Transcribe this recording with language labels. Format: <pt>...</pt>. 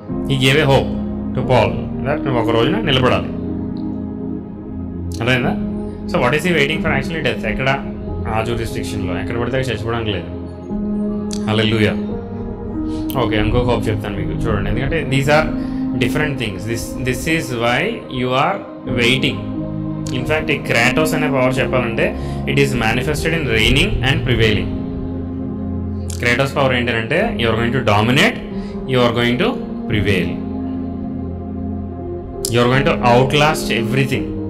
<en>he gave a hope to Paul that</en> <te>నువ్వు ఒక రోజున నిలబడాలి.</te> <en>అర్థమైందా? So what is he waiting for? Actually death.</en> <te>ఎక్కడ? ఆ జ్యూరిస్డిక్షన్లో. ఎక్కడ పడితే చచ్చిపోవడానికి లేదు. హల్లెలూయా. ఓకే, ఇంకొక హోప్ చెప్తాను మీకు, చూడండి.</te> <en>ఎందుకంటే these are different things. This is why you are waiting. In fact,</en> <te>ఈ క్రాటోస్ అనే పవర్ చెప్పాలంటే</te> <en>It is manifested in reigning and prevailing. Kratos power ఏంటంటే you are going to dominate, you are going to prevail, you are going to outlast everything.</en>